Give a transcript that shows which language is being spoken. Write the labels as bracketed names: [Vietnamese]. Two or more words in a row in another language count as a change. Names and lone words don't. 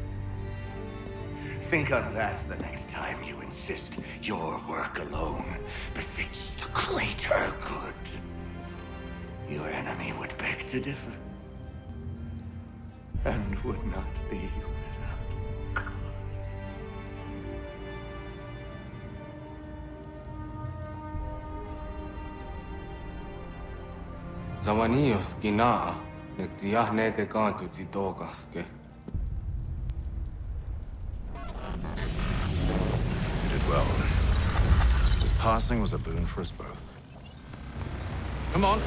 [English] Think on that the next time you insist your work alone befits the greater good. Your enemy would beg to differ, and would not be without cause. Zawanios gina nagtiahne de kantu titogaske. You did well. His passing was a boon for us both. Come on.